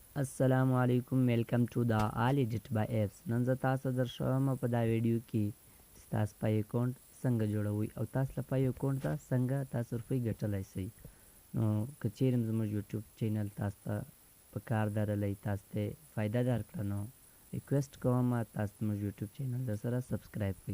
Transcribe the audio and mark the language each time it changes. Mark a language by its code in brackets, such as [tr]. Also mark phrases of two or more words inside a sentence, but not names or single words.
[ar] السلام علیکم [en] welcome to the all edit by apps nun [ps] زه تاسو در شوم په دا ویډیو کې چې تاسو پای اکاونټ څنګه جوړوي او تاسو له پای اکاونټ ته څنګه تاسو روپۍ ګټلای شئ. نو که چیرې زموږ یوټیوب چینل تاسو ته په کار درلې تاسو ته فائدہ درکړه نو ریکویسټ کوم تاسو زموږ یوټیوب چینل سره سبسکرایب کړئ.